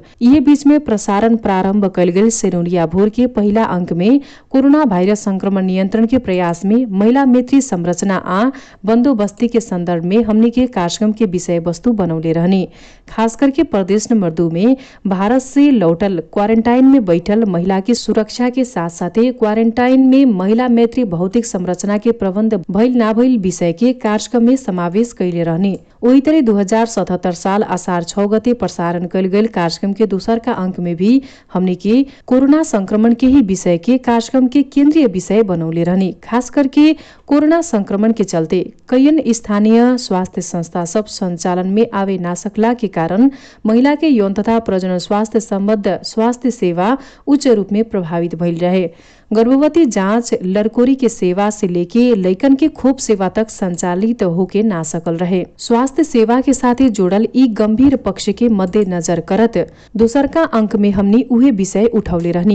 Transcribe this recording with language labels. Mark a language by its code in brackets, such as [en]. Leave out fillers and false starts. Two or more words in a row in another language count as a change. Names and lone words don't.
[bho] यही बीच में प्रसारण प्रारंभ कयल गेल सेनुरिया भोर के पहिला अंक में कोरोना वायरस संक्रमण नियंत्रण के प्रयास में महिला मैत्री संरचना आ बंदोबस्ती के संदर्भ में हमने के कार्यक्रम के विषय वस्तु बनौले रहने। खास करके प्रदेश नंबर 2 में भारत से लौटल क्वारंटाइन में बैठल महिला की सुरक्षा के साथ साथै क्वारंटाइन में महिला मैत्री भौतिक संरचना के प्रबन्ध भइल ना भइल विषय के कार्यक्रम में समावेश कैले रहने। वही तरह 2077 साल आषाढ़ 6 गते प्रसारण कयल गेल कार्यक्रम के दोसर का अंक में भी हमने के कोरोना संक्रमण के ही विषय के कार्यक्रम के केंद्रीय विषय बनौले रहने। खास करके कोरोना संक्रमण के चलते कईन स्थानीय स्वास्थ्य संस्था सब संचालन में आवे ना सकला के कारण महिला के यौन तथा प्रजनन स्वास्थ्य संबद्ध स्वास्थ्य सेवा उच्च रूप में प्रभावित भइल रहे। गर्भवती जांच लड़कोरी के सेवा से लेके लैकन के खोप सेवा तक संचालित होके ना सकल रहे। स्वास्थ्य सेवा के साथ जोड़ल ई गंभीर पक्ष के मद्देनजर करत दोसर का अंक में हमनी उहे विषय उठौले रहनी।